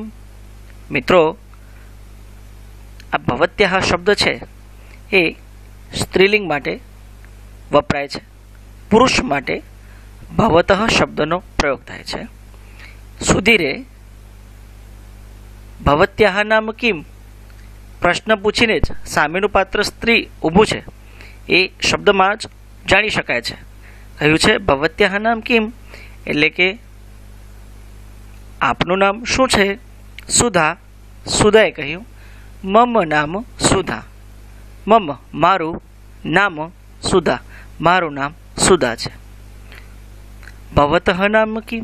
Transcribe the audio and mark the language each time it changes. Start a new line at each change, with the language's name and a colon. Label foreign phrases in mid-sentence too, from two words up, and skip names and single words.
Gujarati: મિત્રો, આ ભવત્યાઃ શબ્દ છે એ સ્ત્રીલિંગ માટે વપરાય છે। પુરુષ માટે ભવતઃ શબ્દનો પ્રયોગ થાય છે। सुधीरे
Sanskrit: भवत्याः नाम किम्
Gujarati: પ્રશ્ન પૂછીને જ સામેનું પાત્ર સ્ત્રી ઊભું છે એ શબ્દ મેં જ જાણી શકાય છે। કહ્યું છે
Sanskrit: भवत्याः नाम किम्,
Gujarati: એટલે કે આપનું નામ શું છે? सुधा। સુધાએ કહ્યું
Sanskrit: मम नाम सुधा।
Gujarati: મમ મારું નામ સુધા, મારું નામ સુધા છે।
Sanskrit: भवतः नाम किम्?